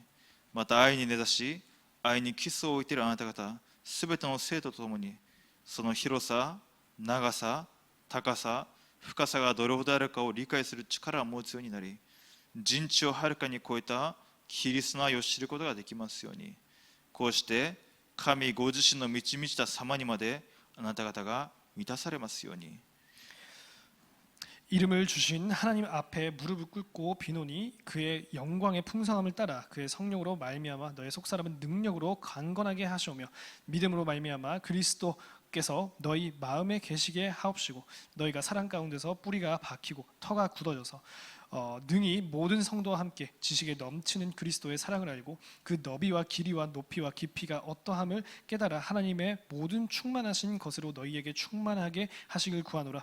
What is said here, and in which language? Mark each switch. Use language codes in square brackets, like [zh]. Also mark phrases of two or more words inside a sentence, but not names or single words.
[ja] また愛に根ざし愛に基礎を置いているあなた方すべての生徒とともにその広さ、長さ、高さ、深さがどれほどあるかを理解する力を持つようになり、人知をはるかに超えたキリストの愛を知ることができますように。こうして神ご自身の満ち満ちた様にまであなた方が満たされますように。 [ko] 이름을 주신 하나님 앞에 무릎을 꿇고 비노니 그의 영광의 풍성함을 따라 그의 성령으로 말미암아 너의 속사람은 능력으로 강건하게 하시오며 믿음으로 말미암아 그리스도께서 너희 마음에 계시게 하옵시고 너희가 사랑 가운데서 뿌리가 박히고 터가 굳어져서 능히 모든 성도와 함께 지식에 넘치는 그리스도의 사랑을 알고 그 너비와 길이와 높이와 깊이가 어떠함을 깨달아 하나님의 모든 충만하신 것으로 너희에게 충만하게 하시길 구하노라.